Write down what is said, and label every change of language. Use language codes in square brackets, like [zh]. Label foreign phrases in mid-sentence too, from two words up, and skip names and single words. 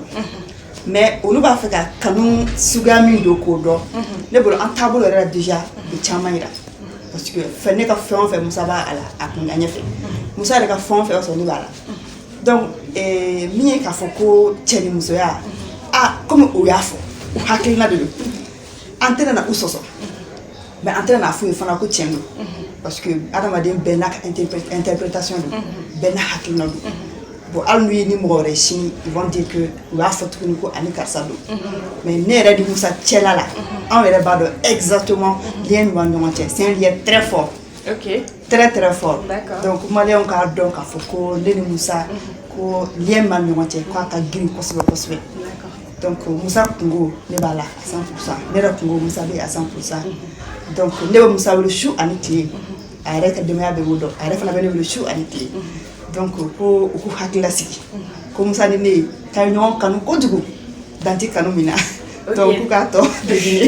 [bm] Mais olu b'a fɛ ka kanu suguya min don k'o dɔn ne bolo an taabolo yɛrɛ la déjà bɛ caman yira [fr] parce que [bm] fɛn ne ka fɛn o fɛn Musa b'a la a kun ɲɛ fɛ Musa yɛrɛ ka fɛn o fɛn sɔrɔ ne b'a la donc min ye k'a fɔ ko cɛ ni musoya comme o y'a fɔ u hakilina de don an tɛna na u sɔsɔ mais an tɛna na f'u ye fana ko tiɲɛ don [fr] parce que [bm] adamaden bɛɛ n'a ka interprétation don bɛɛ n'a hakilina don bon hali n'u ye ni mɔgɔ wɛrɛ sini [fr] ils vont dire que [bm] u y'a fɔ tuguni ko ani karisa don mais ne yɛrɛ ni Musa cɛla la anw yɛrɛ b'a dɔn [fr] exactement lien [bm] min b'an ɲɔgɔn cɛ [fr] c'est un lien très fort très très fort donc [bm] maliyɛnw k'a dɔn k'a fɔ ko ne ni Musa ko lien min b'an ɲɔgɔn cɛ k'a ka girin kosɛbɛ kosɛbɛ donc Musa kungo ne b'a la [fr] à 100% [bm] ne yɛrɛ kungo Musa bɛ [fr] à 100% donc [bm] ne bɛ Musa wele su ani tile a yɛrɛ ka denbaya bɛɛ b'o dɔn a yɛrɛ fana bɛ ne wele su ani tile donc ko u k'u hakilila sigi ko Musa ni ne k'a ye ɲɔgɔn kanu kojugu dan tɛ kanu min na donc k'u k'a tɔ deviner.